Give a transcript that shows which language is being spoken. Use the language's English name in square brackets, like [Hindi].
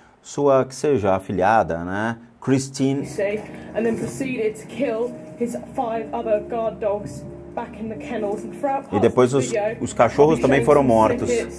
[Portuguese] Sua, que seja, afilhada, né? Christine. [English] And then proceeded to kill his 5 other guard dogs back in the kennels. [Portuguese] E depois os cachorros também foram mortos.